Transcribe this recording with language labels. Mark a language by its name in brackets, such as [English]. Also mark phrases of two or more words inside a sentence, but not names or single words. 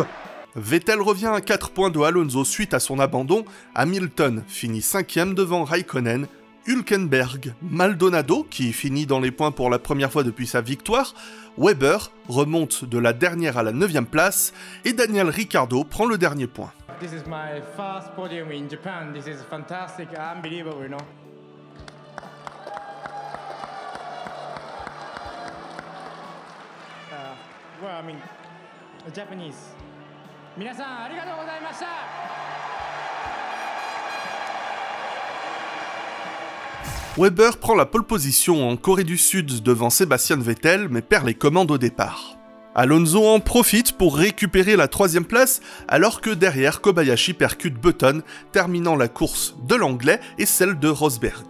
[French] Vettel revient à 4 points de Alonso suite à son abandon, Hamilton finit 5ème devant Raikkonen, Hülkenberg, Maldonado, qui finit dans les points pour la première fois depuis sa victoire, Webber remonte de la dernière à la 9ème place, et Daniel Ricciardo prend le dernier point. [English] This is my first podium in Japan. This is fantastic, unbelievable, you know. Well, I mean, Japanese. [Japanese] 皆さんありがとうございました。 [French] Webber prend la pole position en Corée du Sud devant Sébastien Vettel mais perd les commandes au départ. Alonso en profite pour récupérer la 3ème place alors que derrière Kobayashi percute Button, terminant la course de l'anglais et celle de Rosberg.